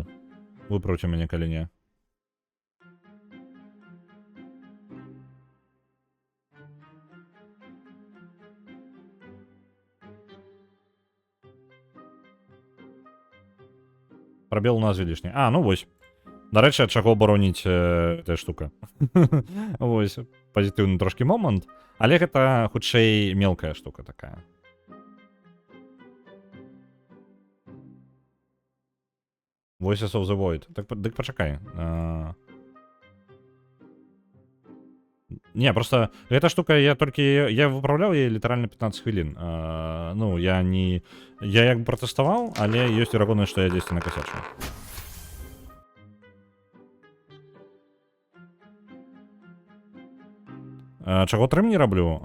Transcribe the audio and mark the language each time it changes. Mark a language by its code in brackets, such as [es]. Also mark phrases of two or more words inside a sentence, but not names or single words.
[be] Выправце мяне, калі не. Прабел у назве лішні. Ну вось. Дарэчы, ад чаго абароніць гэтая штука. Вось. Пазітыўны трошкі момант. Але гэта, хутчэй, мелкая штука такая. Voices of the Void. Дык пачакай. Не, [ru] просто эта [be] штука, я выправляў яе літаральна 15 хвілін. Ну, я як бы пратэставаў, але ёсць верагоднасць, што я дзесьці накасячу. Чаго трым не раблю?